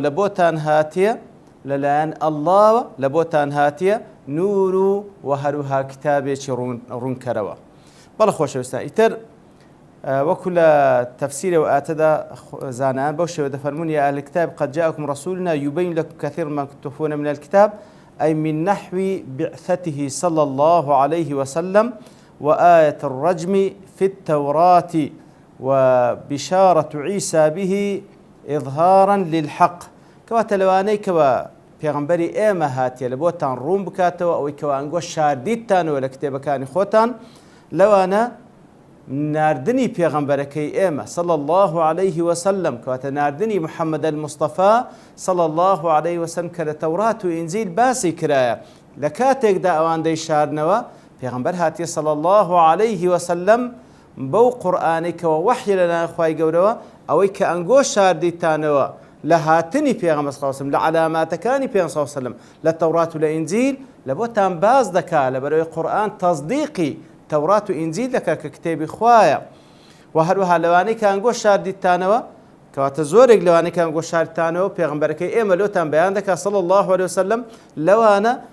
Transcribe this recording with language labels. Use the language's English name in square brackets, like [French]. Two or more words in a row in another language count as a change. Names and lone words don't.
[Central Kurdish] لە بۆتان هاتیە لەلایەن ئەڵڵاوە لە بۆتان هاتیە نور و هەروها کتابێکی ڕوونکەرەوە بەڵە خۆشەویستان ئیتر وەکو لە تەفسیرە و ئاتەدا زانایان بەو شێوە دەفەرمون [Arabic] يا أهل الكتاب قد جاءكم رسولنا يبين لكم كثير ما تخفون من الكتاب أي من نحو بعثته صلى الله عليه وسلم وآية الرجم في التوراة وبشارة عيسى به إظهارا للحق [Central Kurdish] کەواتە لەوانەی کەوە پێغەمبەری ئێمە هاتیە لە بۆتان ڕوون بکاتەوە ئەوەی کەوە ئەنگۆ شاردیتانەوە لە کتێبەکانی خۆتان لەوانە ناردنی پێغەمبەرەکەی ئێمە [Arabic] صلى الله عليه وسلم [Central Kurdish] کەواتە ناردنی محەممەد المستەفا [Arabic] صلى الله عليه وسلم [Central Kurdish] کە لە تەورات و ئینجیل باسی کرایە لە کاتێکدا ئەوان دەیشاردنەوە پێغەمبەر هاتیە صلى [Arabic] الله عليه وسلم [Central Kurdish] بەو قورئانەی کەوە وەحی لەلایەن خوای گەورەوە ئەوەی کە ئەنگۆ شاردیتانەوە لە هاتنی پێغەمبەر [Arabic] صلی الله عليه وسلم [Central Kurdish] لە علاماتەکانی پێغەمبەر [Arabic] صلی الله عليه وسلم [Central Kurdish] لە تەورات و لە ئینجیل لە بۆتان باز دەکات لەبەرەوەی قورئان تەصدیقی تەورات و ئینجیل دەکات کە کتێبی خوایە و هەروەها لەوانەی کە ئەنگۆ شاردیتانەوە کەواتە زۆرێک لەوانەی کە ئەنگۆ شاردیتانەوە پێغەمبەرەکەی ئێمە لۆتان بەیان دەکات [Arabic] صلی الله عليه وسلم [Central Kurdish] لەوانە